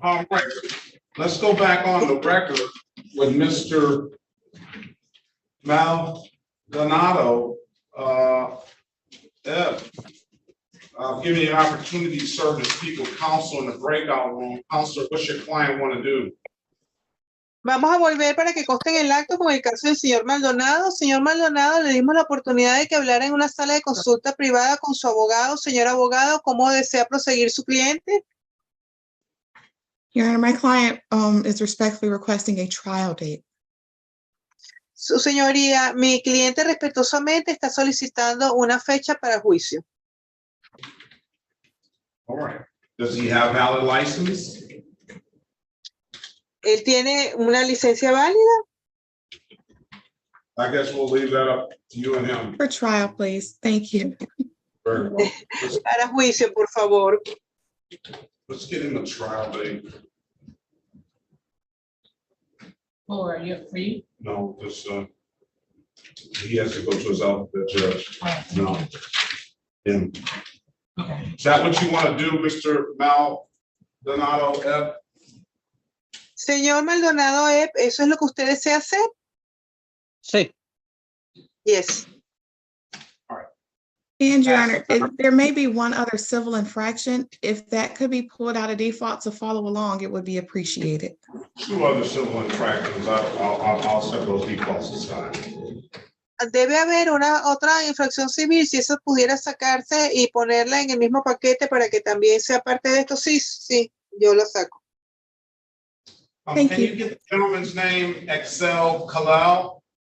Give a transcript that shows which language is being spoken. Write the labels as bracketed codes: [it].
[en] All right, let's go back on the record with Mr. Maldonado. Ed, I'll give you an opportunity to serve as speaker counsel in the breakout room. Counselor, what's your client want to do? [es] Vamos a volver para que conste en el acto con el caso del señor Maldonado. Señor Maldonado, le dimos la oportunidad de que hablara en una sala de consulta privada con su abogado. Señor abogado, ¿cómo desea proseguir su cliente? [en] Your Honor, my client is respectfully requesting a trial date. [es] Su señoría, mi cliente respetuosamente está solicitando una fecha para juicio. [en] All right. Does he have valid license? [es] ¿Él tiene una licencia válida? [en] I guess we'll leave that up to you and him. For trial, please. Thank you. Very well. [es] Para juicio, por favor. [en] Let's get him a trial date. Oh, are you free? No, this, he has to go to his alphabet judge. No. Him. Okay. Is that what you want to do, Mr. Maldonado F? [es] Señor Maldonado, ¿eso es lo que usted desea hacer? Sí. [en] Yes. And Your Honor, there may be one other civil infraction. If that could be pulled out of default to follow along, it would be appreciated. 2 other civil infractions. I'll set those defaults aside. [es] Debe haber otra infracción civil, si eso pudiera sacarse y ponerla en el mismo paquete para que también sea parte de esto. Sí, sí, yo lo saco. [en] Thank Can you. you get the gentleman's name, Excel Kalal?